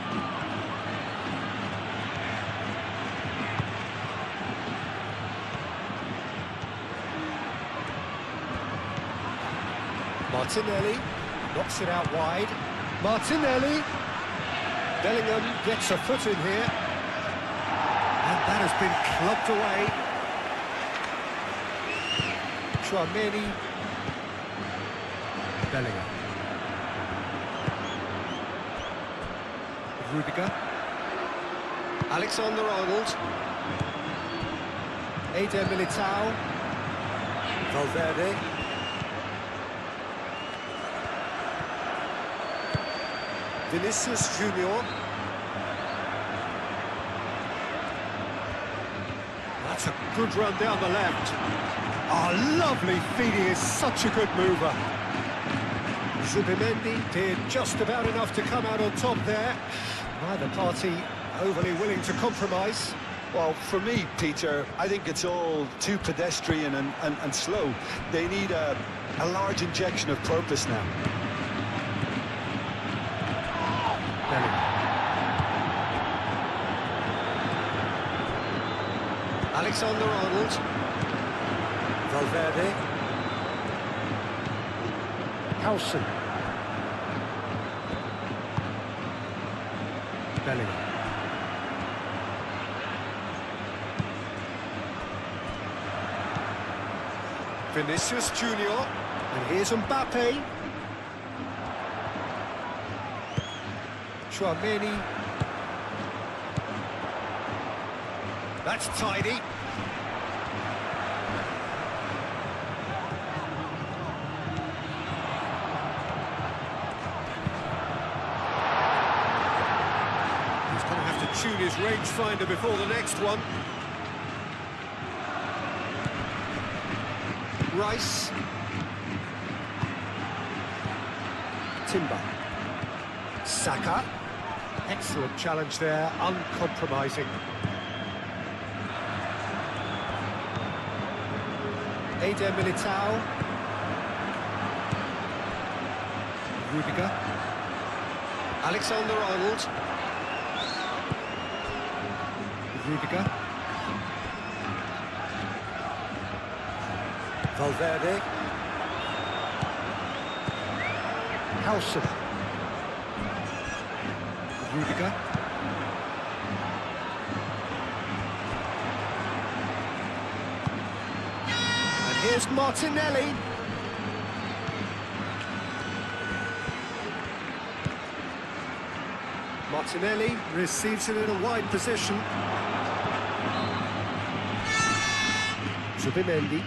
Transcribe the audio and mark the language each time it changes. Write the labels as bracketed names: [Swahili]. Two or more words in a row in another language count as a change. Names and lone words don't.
[English] Martinelli knocks it out wide. Martinelli. Bellingham gets a foot in here. And that has been clubbed away. Chouameni. Bellingham. Rudiger. Alexander-Arnold. Eder Militao. Valverde. Vinicius Junior. That's a good run down the left. Oh, lovely feed, he is such a good mover. Zubimendi did just about enough to come out on top there. Neither party overly willing to compromise. Well, for me, Peter, I think it's all too pedestrian and slow. They need a large injection of purpose now. Alexander-Arnold. Valverde. Howson. Bellingham. Vinicius Junior. And here's Mbappe. Chouameni. That's tidy. He's going to have to tune his rangefinder before the next one. Rice. Timber. Saka. Excellent challenge there, uncompromising. Eder Militao. Rudiger. Alexander-Arnold. Rudiger. Valverde. Howson. Rudiger. Here's Martinelli. Martinelli receives it in a wide position. Zubimendi.